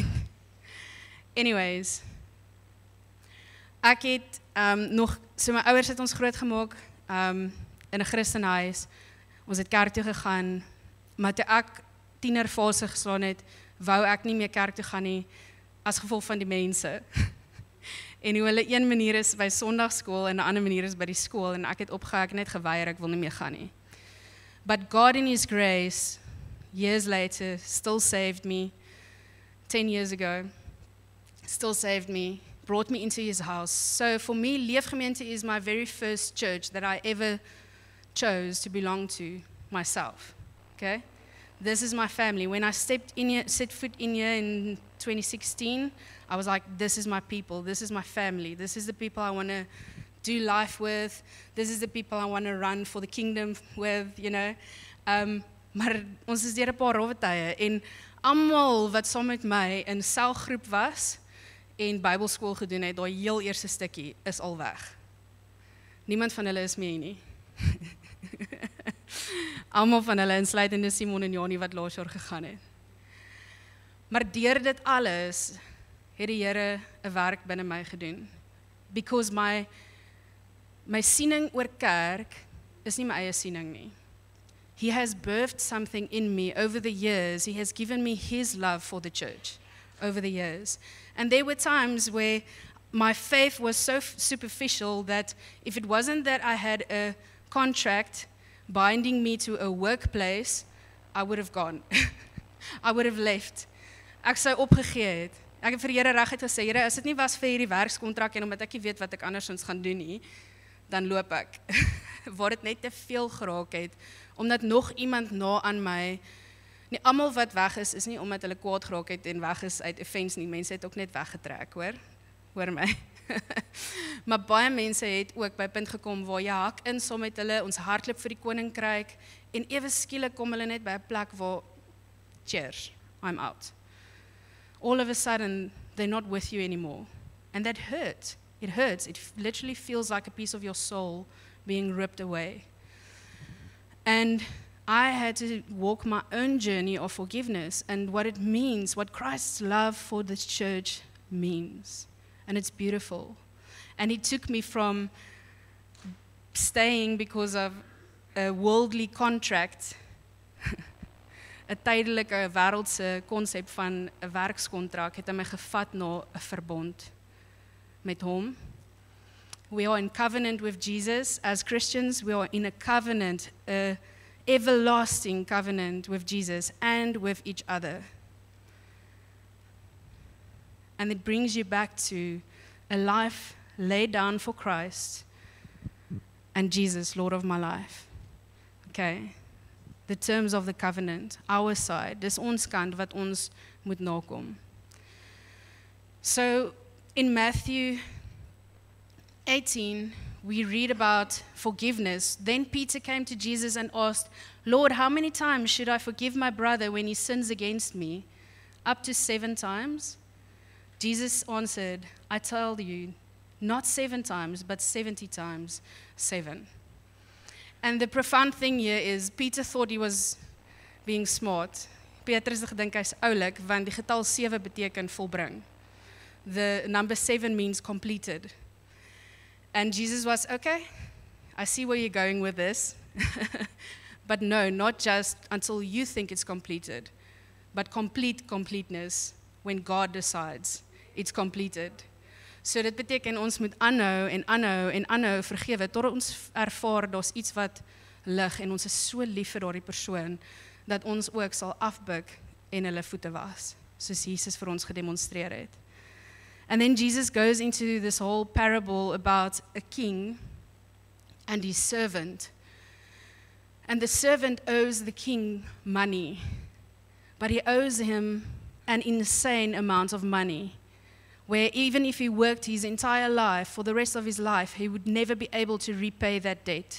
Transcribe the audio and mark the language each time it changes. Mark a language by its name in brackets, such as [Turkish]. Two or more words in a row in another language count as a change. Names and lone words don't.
[Afrikaans] Anyways, ek het so my ouers het ons groot gemaak in 'n Christenhuis. Ons het kerk toe gegaan, maar toe ek tienerfase geslaan het, wou ek nie meer kerk toe gaan nie, as gevolg van die mense. En hoe hulle een manier is by Sondagskool en 'n ander manier is by die skool, en ek het opgehou, ek net geweier, ek wil nie meer gaan nie. [English] But God in His grace, years later, still saved me, 10 years ago, still saved me, brought me into His house. So for me, Leefgemeente is my very first church that I ever chose to belong to myself, okay? This is my family. When I set foot in here in 2016, I was like, this is my people, this is my family, this is the people I want to do life with, this is the people I want to run for the kingdom with, you know. [Afrikaans] Maar ons is deur 'n paar rowwe tye, en almal wat saam met my in selgroep was en Bybelskool gedoen het, daai heel eerste stukkie is al weg. Niemand van hulle is meer nie. Almal van hulle, insluitende Simon en Janie wat laas jaar gegaan het. Maar deur dit alles het die Here 'n werk binne my gedoen. Because my siening oor kerk is nie my eie siening nie. [English] He has birthed something in me over the years. He has given me his love for the church over the years. And there were times where my faith was so superficial that if it wasn't that I had a contract binding me to a workplace, I would have gone. I would have left. [Afrikaans] Ek sou opgegee het. Ek het vir die Here reguit gesê, Here, as dit nie was vir hierdie werkskontrak en omdat ek nie weet wat ek andersins gaan doen nie, dan loop ek. Waar dit net te veel geraak het, omdat nog iemand na aan my, nie almal wat weg is nie omdat hulle kwaad geraak het en weg is uit offense nie, mense het ook net weggetrek, hoor my. Maar baie mense het ook by 'n punt gekom waar jy hak in saam met hulle, ons hardloop vir die koninkryk, en ewe skielik kom hulle net by 'n plek waar, [English] cheers, I'm out. All of a sudden, they're not with you anymore. And that hurts. It hurts. It literally feels like a piece of your soul being ripped away. And I had to walk my own journey of forgiveness and what it means, what Christ's love for this church means. And it's beautiful. And it took me from staying because of a worldly contract, [Afrikaans] 'n tydelike wêreldse konsep van 'n werkskontrak, het my gevat na 'n verbond met hom. [English] We are in covenant with Jesus. As Christians, we are in a covenant, a everlasting covenant with Jesus and with each other. And it brings you back to a life laid down for Christ and Jesus, Lord of my life. Okay. The terms of the covenant, our side, [Afrikaans] dis ons kant wat ons moet nakom. [English] So, in Matthew 18, we read about forgiveness. Then Peter came to Jesus and asked, Lord, how many times should I forgive my brother when he sins against me? Up to 7 times? Jesus answered, I tell you, not 7 times, but 70 times 7. And the profound thing here is, Peter thought he was being smart. [Afrikaans] Petrus het gedink hy's oulik, want die getal 7 beteken volbring. [English] The number 7 means completed. And Jesus was, okay, I see where you're going with this. But no, not just until you think it's completed, but completeness when God decides it's completed. [Afrikaans] So dit beteken ons moet aanhou en aanhou en aanhou vergewe tot ons ervaar daar's iets wat lig en ons is so lief vir daardie persoon dat ons ook sal afbuig en hulle voete was, soos Jesus vir ons gedemonstreer het. [English] And then Jesus goes into this whole parable about a king and his servant. And the servant owes the king money, but he owes him an insane amount of money, where even if he worked his entire life, for the rest of his life, he would never be able to repay that debt.